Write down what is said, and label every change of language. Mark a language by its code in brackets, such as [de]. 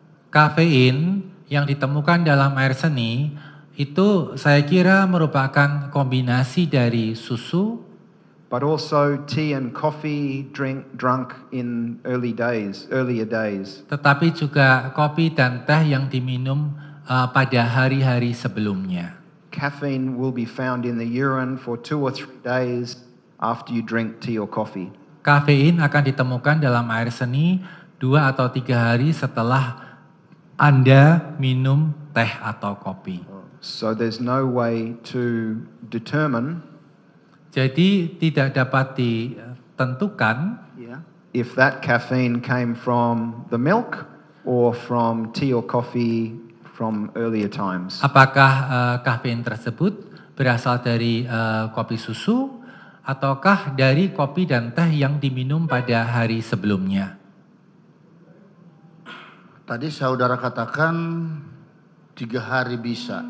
[id] Kafein yang ditemukan dalam air seni itu saya kira merupakan kombinasi dari susu, [en] but also tea and coffee drunk in earlier days. [id] Tetapi juga kopi dan teh yang diminum pada hari-hari sebelumnya. [en] Caffeine will be found in the urine for 2 or 3 days after you drink tea or coffee. [id] Kafein akan ditemukan dalam air seni 2 atau 3 hari setelah Anda minum teh atau kopi. [en] So there's no way to determine. [id] Jadi tidak dapat ditentukan [en] if that caffeine came from the milk or from tea or coffee from earlier times. [id] Apakah kafein tersebut berasal dari kopi susu ataukah dari kopi dan teh yang diminum pada hari sebelumnya? Tadi saudara katakan 3 hari bisa.